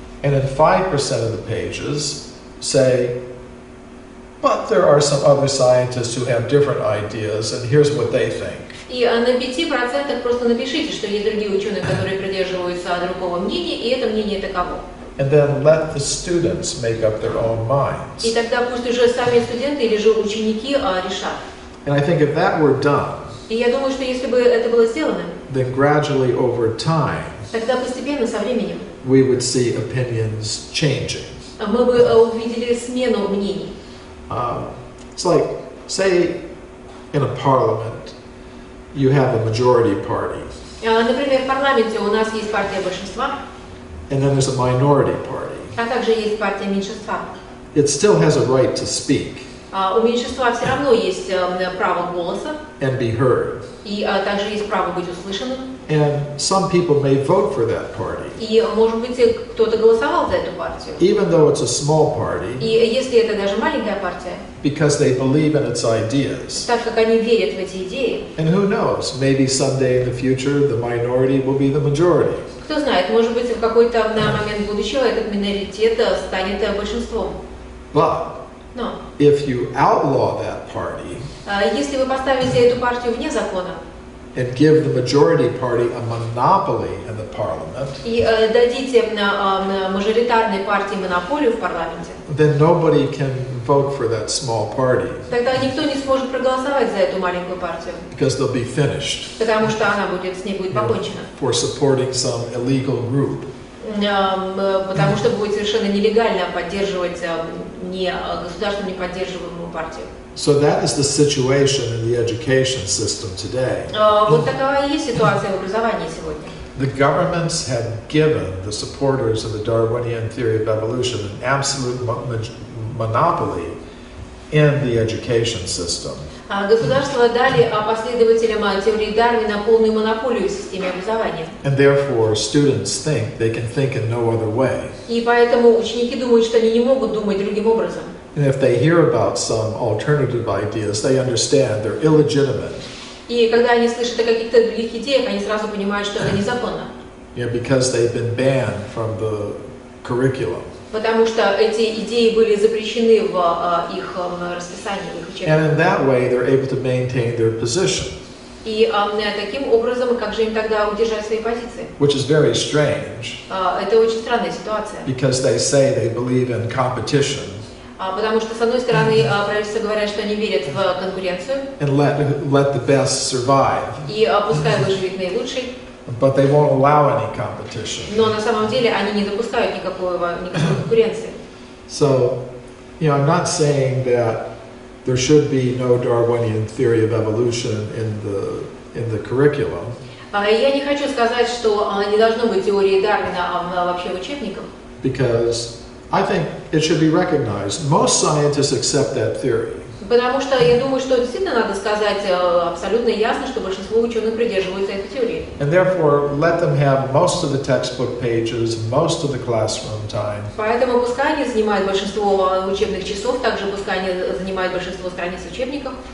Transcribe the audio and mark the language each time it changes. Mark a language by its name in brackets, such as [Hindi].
[English] And in 5% of the pages, say, but there are some other scientists who have different ideas, and here's what they think. [Russian] И на 5% просто напишите, что есть другие ученые, которые придерживаются другого мнения, и это мнение таково. [English] And then let the students make up their own minds. [Russian] И тогда пусть уже сами студенты или же ученики решат. [English] And I think if that were done, [Russian] И я думаю, что если бы это было сделано, [English] then gradually over time, [Russian] тогда постепенно, со временем, [English] we would see opinions changing. [Russian] мы бы увидели смену мнений. [English] It's like, say, in a parliament, you have a majority party, [Russian] Например, в парламенте у нас есть партия большинства, [English] and then there's a minority party. [Russian] а также есть партия меньшинства. [English] It still has a right to speak [Russian] У меньшинства все равно есть право голоса, [English] and be heard. [Russian] и также есть право быть услышанным. [English] And some people may vote for that party, [Russian] И, может быть, кто-то голосовал за эту партию. [English] even though it's a small party, [Russian] И если это даже маленькая партия, [English] because they believe in its ideas. [Russian] так как они верят в эти идеи, [English] And who knows, maybe someday in the future the minority will be the majority. [Russian] кто знает, может быть, в какой-то момент будущего этот миноритет станет большинством. [English] But [Russian] Но [English] if you outlaw that party [Russian] если вы поставите эту партию вне закона [English] and give the majority party a monopoly in the parliament, [Russian] и дадите мажоритарной партии монополию в парламенте, [English] then nobody can vote for that small party [Russian] тогда никто не сможет проголосовать за эту маленькую партию, [English] because they'll be finished [Russian] потому что с ней будет покончено. [English] for supporting some illegal group. [Russian] Потому что будет совершенно нелегально поддерживать государством не поддерживаемую партию. [English] So that is the situation in the education system today. [Russian] Вот такова и есть ситуация в образовании сегодня. [English] The governments have given the supporters of the Darwinian theory of evolution an absolute monopoly in the education system. [Russian] Государства дали последователям теории Дарвина полную монополию в системе образования. [English] And therefore, students think they can think in no other way. [Russian] И поэтому ученики думают, что они не могут думать другим образом. [English] And if they hear about some alternative ideas, they understand they're illegitimate. [Russian] И когда они слышат о каких-то других идеях, они сразу понимают, что это незаконно. [English] Because they've been banned from the curriculum. [Russian] Потому что эти идеи были запрещены в их расписании, в их учебниках. [English] And in that way, they're able to maintain their position. [Russian] И таким образом, как же им тогда удержать свои позиции? [English] Which is very strange. [Russian] Это очень странная ситуация. [English] Because they say they believe in competition. [Russian] Потому что, с одной стороны, правительство говорят, что они верят в конкуренцию. [English] And let the best survive. [Russian] И пускай выживет наилучший. [English] But they won't allow any competition. [Russian] Но на самом деле они не допускают никакой конкуренции. [English] So, I'm not saying that there should be no Darwinian theory of evolution in the curriculum. [Russian] Я не хочу сказать, что не должно быть теории Дарвина вообще в учебниках. [English] Because I think it should be recognized. Most scientists accept that theory. [Russian] Потому что я думаю, что действительно надо сказать абсолютно ясно, что большинство ученых придерживаются этой теории. [English] And therefore, let them have most of the textbook pages, most of the classroom time. [Russian] Поэтому пускай они занимают большинство учебных часов, также пускай они занимают большинство страниц учебников.